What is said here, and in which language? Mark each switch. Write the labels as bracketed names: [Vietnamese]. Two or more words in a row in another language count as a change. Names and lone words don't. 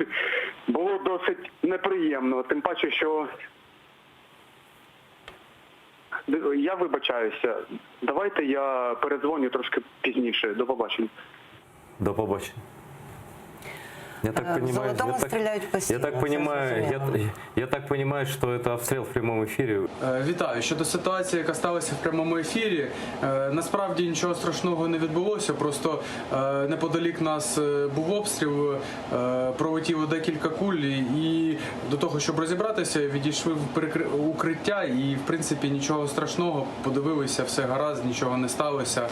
[Ukrainian] Було досить неприємно, тим паче, що я вибачаюся. Давайте я передзвоню трошки пізніше. До побачення. До побачення. Я так В Золотому стріляють постійно. [Russian] Я так понимаю, что это обстрел в прямом эфире. [Ukrainian] Вітаю. Щодо ситуації, яка сталася в прямому ефірі, насправді нічого страшного не відбулося, просто неподалік нас був обстріл, пролетіло декілька куль і до того, щоб розібратися, відійшли в укриття і, в принципі, нічого страшного, подивилися, все гаразд, нічого не сталося.